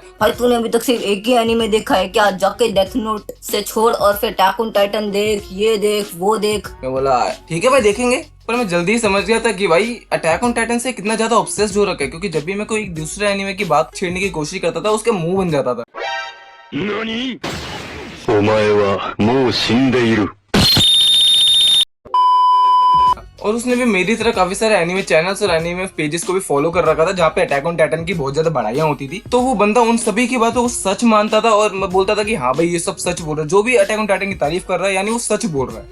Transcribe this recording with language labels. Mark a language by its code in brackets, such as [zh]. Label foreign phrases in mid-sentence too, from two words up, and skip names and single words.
[hi] भाई तूने अभी तक सिर्फ एक ही एनीमे देखा है क्या? जाके डेथ नोट से छोड़ और फिर अटैक ऑन टाइटन देख, ये देख, वो देख। मैं बोला ठीक है भाई देखेंगे। पर मैं जल्दी ही समझ गया था कि भाई अटैक ऑन टाइटन से कितना ज्यादा ऑब्सेस्ड हो रखा है, क्योंकि जब भी मैं कोई दूसरे एनिमे की बात छेड़ने की कोशिश करता था उसका मुंह बन जाता था। [ja] 何お前はもう死んでいる。 [hi] और उसने भी मेरी तरह काफी सारे [en] anime channels [hi] और [en] anime pages [hi] को भी फॉलो कर रखा था जहाँ पे अटैक ऑन टाइटन की बहुत ज्यादा बढ़ाइयाँ होती थी। तो वो बंदा उन सभी की बातों को सच मानता था और मैं बोलता था कि हाँ भाई ये सब सच बोल रहा है, जो भी अटैक ऑन टाइटन की तारीफ कर रहा है यानी वो सच बोल रहा है।